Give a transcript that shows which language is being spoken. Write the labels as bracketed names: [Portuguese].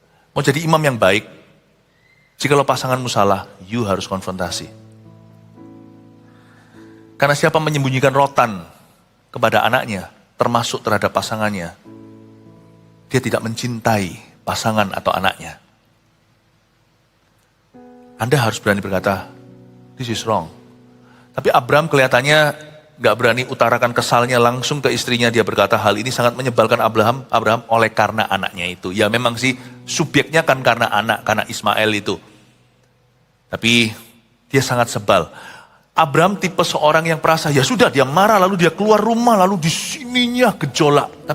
[Indonesian] Mau jadi imam yang baik, jikalau pasanganmu salah, [English] you [Indonesian] harus konfrontasi. Karena siapa menyembunyikan rotan kepada anaknya, termasuk terhadap pasangannya, dia tidak mencintai pasangan atau anaknya. Anda harus berani berkata, [English] this is wrong. [Indonesian] Tapi Abraham kelihatannya gak berani utarakan kesalnya langsung ke istrinya. Dia berkata, hal ini sangat menyebalkan Abraham oleh karena anaknya itu. Ya memang sih subjeknya kan karena anak, karena Ismail itu. Tapi dia sangat sebal. Abraham tipe seorang yang perasa, ya sudah dia marah, lalu dia keluar rumah, lalu di sininya gejolak.